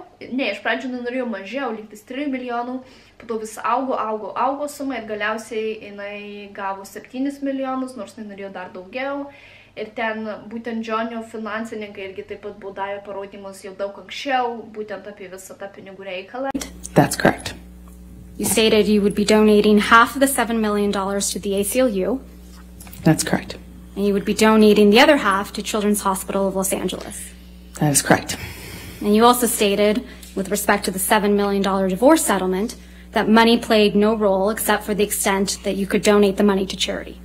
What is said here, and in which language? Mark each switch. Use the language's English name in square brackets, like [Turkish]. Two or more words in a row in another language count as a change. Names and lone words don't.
[Lithuanian] Ne, iš pradžių jinai norėjo mažiau, lygtis 3 milijonų, po to vis augo suma ir galiausiai jinai gavo 7 milijonus, nors jinai norėjo dar daugiau. Ir ten būtent Johnio finansininkai irgi taip pat buvo davę parodymus jau daug anksčiau, būtent apie visą tą pinigų reikalą. [English] That's correct. You stated you would be donating half of the $7 million to the ACLU. That's correct. And you would be donating the other half to Children's Hospital of Los Angeles. That is correct. And you also stated, with respect to the $7 million divorce settlement, that money played no role except for the extent that you could donate the money to charity.